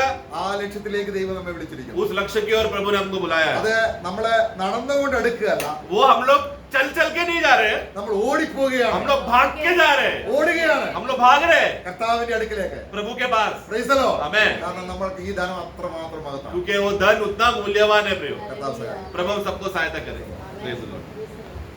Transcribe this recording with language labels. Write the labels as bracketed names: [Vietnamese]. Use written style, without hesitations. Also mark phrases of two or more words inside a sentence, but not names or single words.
[Malayalam] ആ ലക്ഷ്യത്തിലേക്ക് ദൈവം നമ്മെ വിളിച്ചിരിക്കുന്നു. [Hindi] उस लक्ष्य की ओर प्रभु ने हमको बुलाया है. [Malayalam] അത് നമ്മളെ നടന്നുകൊണ്ട് എടുക്കുകയല്ല, [Hindi] वो हम लोग चल चल के नहीं जा रहे, [Malayalam] നമ്മൾ ഓടിപ്പോവുകയാണ്. [Hindi] हम लोग भाग के जा रहे हैं. [Malayalam] ഓടുകയാണ് [Hindi] हम लोग भाग रहे हैं [Malayalam] കർത്താവിന്റെ അടുക്കിലേക്ക്. [Hindi] प्रभु के पास. [English] Praise the Lord. Amen. [Malayalam] കാരണം നമ്മൾക്ക് ഈ ധനം അത്രമാത്രം മഹത്വമാണ്. [Hindi] क्योंकि वो धन उतना मूल्यवान है प्रियो. [Malayalam] കർത്താവ് സഹായിക്കട്ടെ. [Hindi] प्रभु हम सबको सहायता करे. [English] Praise the Lord.